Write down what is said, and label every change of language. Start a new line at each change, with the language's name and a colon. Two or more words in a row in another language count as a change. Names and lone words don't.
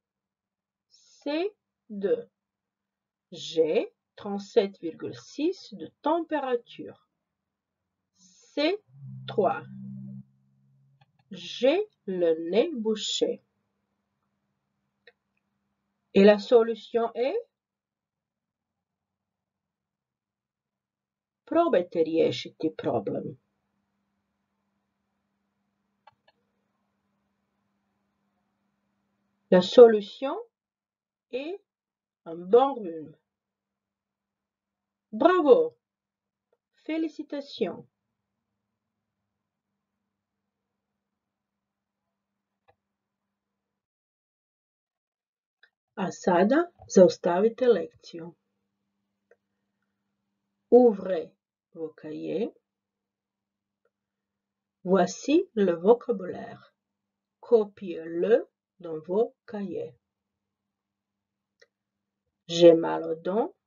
French: C2. J'ai 37,6 de température. C3. J'ai le nez bouché. Et la solution est?
Croatian: Probajte riješiti problem.
French: La solution est un bon rhume. Bravo! Félicitations!
Croatian: A sada zaustavite lekciju.
French: Ouvrez vos cahiers. Voici le vocabulaire. Copiez-le dans vos cahiers. J'ai mal aux dents.